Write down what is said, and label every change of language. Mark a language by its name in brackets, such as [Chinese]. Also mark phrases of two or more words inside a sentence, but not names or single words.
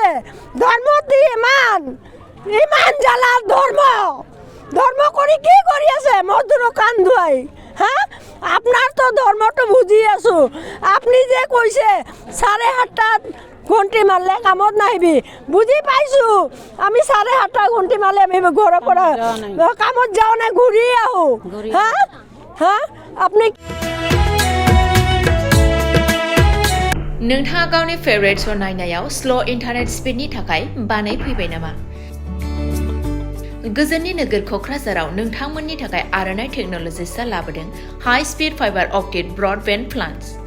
[Assamese] ধৰ্ম দি ইমান জ্বালা ধৰ্ম কৰি কি কৰি আছে মজদুৰক কাণ ধুৱাই হা আপোনাৰ তো ধৰ্মটো বুজি আছোঁ আপুনি যে কৈছে 7:30 ঘণ্টি মাৰলে কামত নাহিবি বুজি পাইছোঁ আমি 7:30 ঘণ্টি মাৰলে আমি ঘৰৰ পৰা কামত যাওঁ নাই ঘূৰি আহোঁ হা আপুনি [Bodo] नोंथाङा गावनि [English] favourite show [Bodo] नायनायाव [English] slow internet speed [Bodo] थाखाय बानाय फैबाय नामा? गोजोननि नोगोर क'क्राझाराव नोंथांमोननि थाखाय आर'नाइ टेक्न'लजिसआ लाबोदों [English] high speed fiber optic broadband plans